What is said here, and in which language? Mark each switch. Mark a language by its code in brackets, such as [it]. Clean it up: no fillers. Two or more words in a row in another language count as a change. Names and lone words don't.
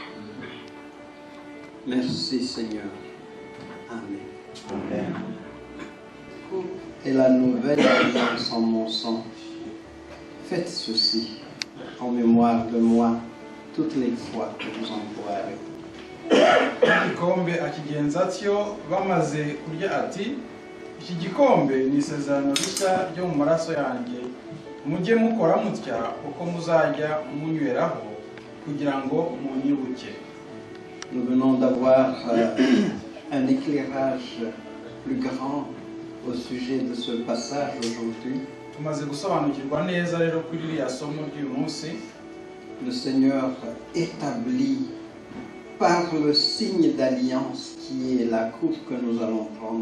[fr] Merci Seigneur. Amen. Amen. Et la nouvelle alliance en mon sang. Faites ceci en mémoire de moi toutes les fois que vous en boirez. [rw] Igikombe akigenza atyo bamaze kurya ati iki gikombe ni isezerano rishya ryo mu maraso yanjye mujye mukora mutya uko muzajya munyweraho kugira ngo munyibuke. [fr] Nous venons d'avoir un éclairage plus grand au sujet de ce passage aujourd'hui. Le Seigneur établit par le signe d'alliance qui est la coupe que nous allons prendre.